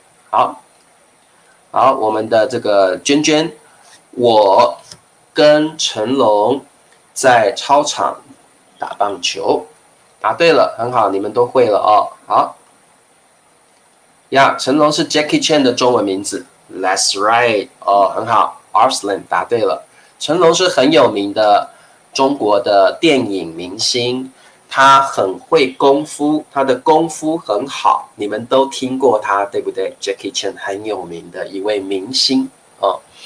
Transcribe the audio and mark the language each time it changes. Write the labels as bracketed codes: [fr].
[zh] 好，我们的这个娟娟，我跟成龙在操场打棒球。答对了，很好，你们都会了哦。好呀，成龙是 Jackie Chan 的中文名字。 [en] That's right， 很好。 [zh] Arslan 答对了。成龙是很有名的中国的电影明星，他很会功夫，他的功夫很好，你们都听过他，对不对 ？Jackie Chan 很有名的一位明星哦。